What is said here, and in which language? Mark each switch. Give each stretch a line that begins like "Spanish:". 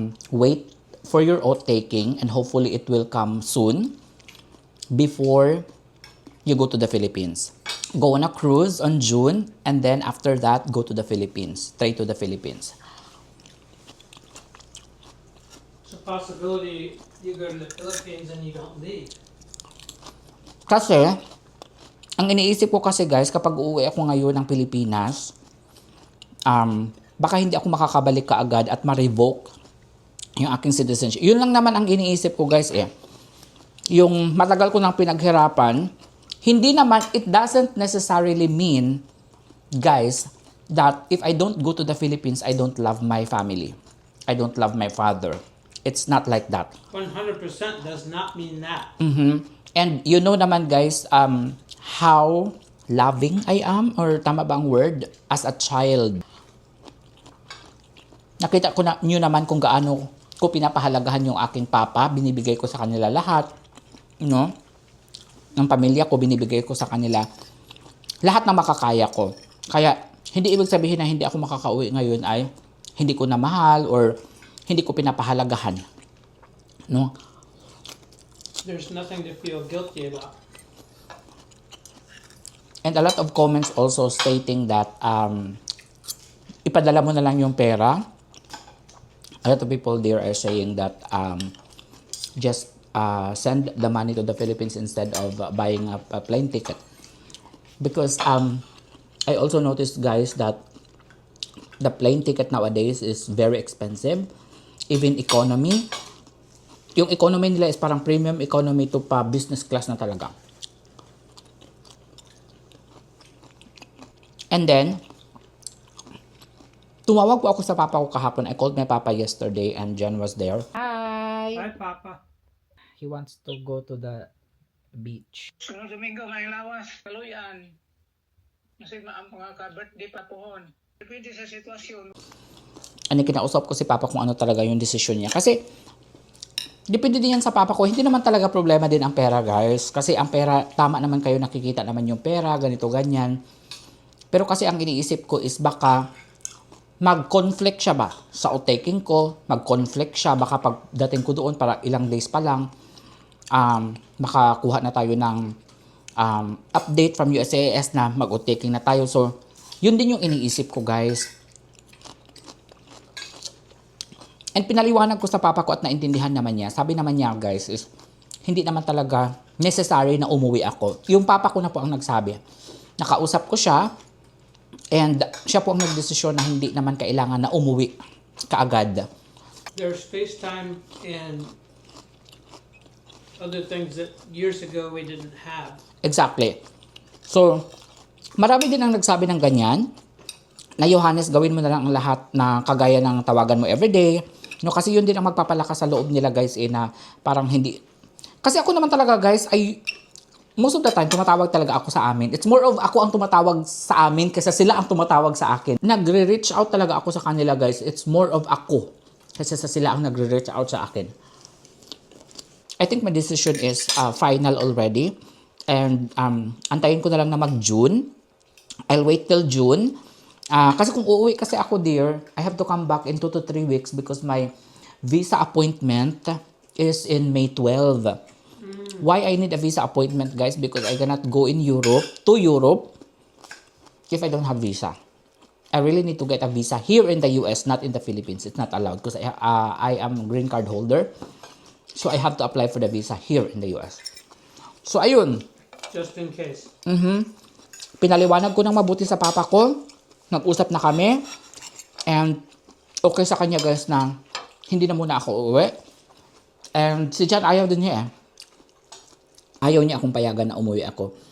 English: Wait for your oath taking and hopefully it will come soon before you go to the Philippines. Go on a cruise on June and then after that go to the Philippines. Straight to the Philippines. It's a possibility you go to the Philippines and you don't leave.
Filipino: Kasi, ang iniisip ko kasi guys, kapag uuwi ako ngayon ng Pilipinas, baka hindi ako makakabalik kaagad at ma-revoke yung aking citizenship. Yun lang naman ang iniisip ko guys eh. Yung matagal ko nang pinaghirapan, hindi naman,
English: it doesn't necessarily mean, guys, that if I don't go to the Philippines, I don't love my family. I don't love my father. It's not like that. 100% does not mean that. And you know naman guys, how loving I am,
Filipino: or tama ba ang word,
English: as a child.
Filipino: Nakita ko na nyo naman kung gaano ko pinapahalagahan yung aking papa, binibigay ko sa kanila lahat, no? Ng pamilya ko, binibigay ko sa kanila lahat ng makakaya ko. Kaya, hindi ibig sabihin na hindi ako makakauwi ngayon ay hindi ko na mahal or hindi ko pinapahalagahan. No?
English: There's nothing to feel guilty about. And a lot of comments also stating that
Filipino: ipadala mo na lang yung pera.
English: A lot of people there are saying that just send the money to the Philippines instead of buying a plane ticket. Because I also noticed guys that the plane ticket nowadays is very expensive.
Filipino: Even economy. Yung economy nila is parang premium economy to pa business class na talaga. And then, tumawag po ako sa papa ko kahapon.
English: I called my papa yesterday and Jen was there. Hi! Hi, Papa. He wants to go to the beach.
Cebuano: Sunod Domingo, may lawas, kaluyan.
Filipino: Kasi ang mga ka-birthday pa pohon. Depende sa sitwasyon. Ano, kinausap ko si papa kung ano talaga yung desisyon niya. Kasi, depende din yan sa papa ko. Hindi naman talaga problema din ang pera, guys. Kasi ang pera, tama naman kayo, nakikita naman yung pera, ganito, ganyan. Pero kasi ang iniisip ko is baka mag-conflict siya ba sa outtaking ko, mag-conflict siya, baka pagdating ko doon para ilang days pa lang, makakuha na tayo ng update from USAS na mag-outtaking na tayo. So, yun din yung iniisip ko, guys. And pinaliwanag ko sa papa ko at naintindihan naman niya. Sabi naman niya, guys, is hindi naman talaga necessary na umuwi ako. Yung papa ko na po ang nagsabi. Nakausap ko siya, and siya po ang nagdesisyon na hindi naman kailangan na umuwi kaagad.
English: There's FaceTime and other things that years ago we didn't have. Exactly.
Filipino: So, marami din ang nagsabi ng ganyan, na Johannes, gawin mo na lang ang lahat na kagaya ng tawagan mo everyday. No, kasi yun din ang magpapalakas sa loob nila, guys, na parang hindi. Kasi ako naman talaga, guys, ay most of the time, tumatawag talaga ako sa amin.
English: It's more of
Filipino: ako ang tumatawag sa amin kaysa sila ang tumatawag sa akin. Nagre-reach out talaga ako sa kanila, guys.
English: It's more of
Filipino: ako kaysa sa sila ang nagre-reach out sa akin.
English: I think my decision is final already. And
Filipino: antayin ko na lang na mag-June.
English: I'll wait till June.
Filipino: Kasi kung uuwi kasi ako,
English: dear, I have to come back in 2 to 3 weeks because my visa appointment is in May 12. Why I need a visa appointment, guys? Because I cannot go to Europe if I don't have visa. I really need to get a visa here in the US, not in the Philippines. It's not allowed because I am a green card holder. So I have to apply for the visa here in the US.
Filipino: So ayun,
English: Just in case.
Filipino: pinaliwanag ko ng mabuti sa papa ko. Nag-usap na kami. And okay sa kanya guys na hindi na muna ako uuwi. And si John ayaw din niya eh. Ayaw niya akong payagan na umuwi ako.